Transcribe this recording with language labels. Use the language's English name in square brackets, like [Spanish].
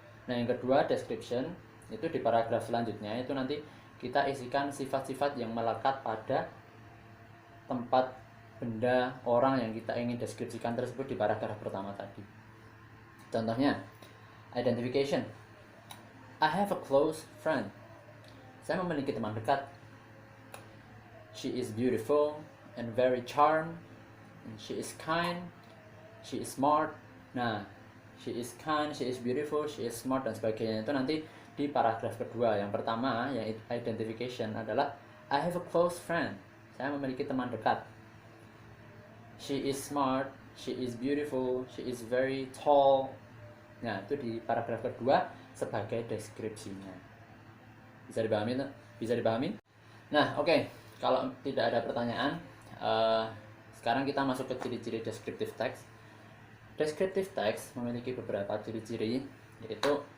[Indonesian] Nah, yang kedua, description, itu di paragraf selanjutnya itu nanti kita isikan sifat-sifat yang melekat pada tempat, benda, orang yang kita ingin deskripsikan tersebut di paragraf pertama tadi. [English] Contohnya, identification. I have a close friend. [Indonesian] Saya memiliki teman dekat. [English] She is beautiful and very charming. She is kind. She is smart. Nah, she is kind, she is beautiful, she is smart, [Indonesian] dan sebagainya itu nanti di paragraf kedua. Yang pertama, yang identification adalah [English] I have a close friend. [Indonesian] Saya memiliki teman dekat. [English] She is smart, she is beautiful, she is very tall. [Indonesian] Nah, itu di paragraf kedua sebagai deskripsinya. Bisa dipahami? Nah, oke. Kalau tidak ada pertanyaan, sekarang kita masuk ke ciri-ciri descriptive text. Descriptive text memiliki beberapa ciri-ciri, yaitu